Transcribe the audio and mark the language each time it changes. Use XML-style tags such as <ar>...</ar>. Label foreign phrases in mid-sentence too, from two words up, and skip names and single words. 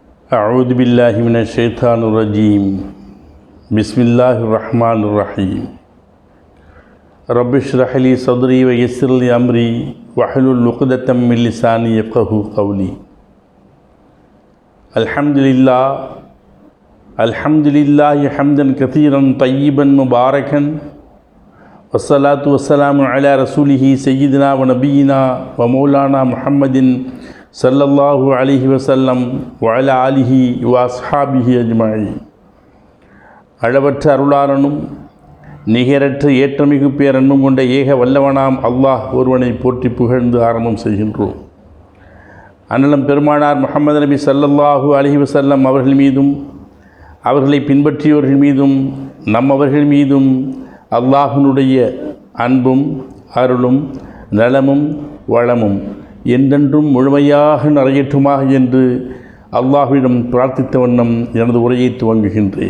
<ar>أعوذ بالله من الشيطان الرجيم بسم الله الرحمن الرحيم رب اشرح لي صدري ويسر لي أمري واحلل عقدة من لساني يفقهوا قولي الحمد لله حمدا كثيرا طيبا مباركا والصلاة والسلام على رسوله سيدنا ونبينا ومولانا محمد صلى الله عليه وسلم وعلى آله وأصحابه أجمعين.</ar> <ta>அளவற்ற அருளாளனும் நிகரற்ற ஏற்றமிகு பேரன்பும் கொண்ட ஏக வல்லவனாம் அல்லாஹ் ஒருவனை போற்றி புகழ்ந்து ஆரம்பம் செய்கின்றோம். அண்ணலம் பெருமானார் முஹம்மது நபி</ta> <ar>صلى الله عليه وسلم</ar> <ta>அவர்கள் மீதும் அவர்களை பின்பற்றியவர்கள் மீதும் அவர்கள் மீதும் அல்லாஹ்வினுடைய அன்பும் அருளும் நலமும் வளமும் என்றென்றும் முழுமையாக நிறையற்றுமாக என்று அல்லாஹ்விடம் பிரார்த்தித்த வண்ணம் எனது உரையை துவங்குகின்றேன்.</ta>